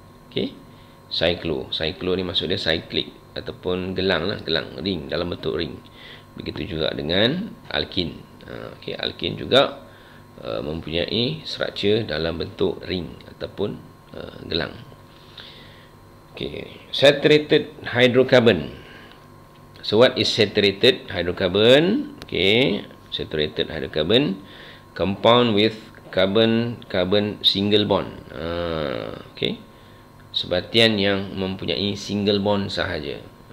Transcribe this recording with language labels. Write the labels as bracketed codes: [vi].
[ms] Okay, cyclo ni maksud dia cyclic ataupun gelang ring, dalam bentuk ring. Begitu juga dengan alkene. Okay, alkene juga mempunyai structure dalam bentuk ring ataupun gelang. [en] Okay, saturated hydrocarbon. So what is saturated hydrocarbon? Okay, saturated hydrocarbon, compound with carbon single bond. [ms] Okay, sebatian yang mempunyai single bond sahaja.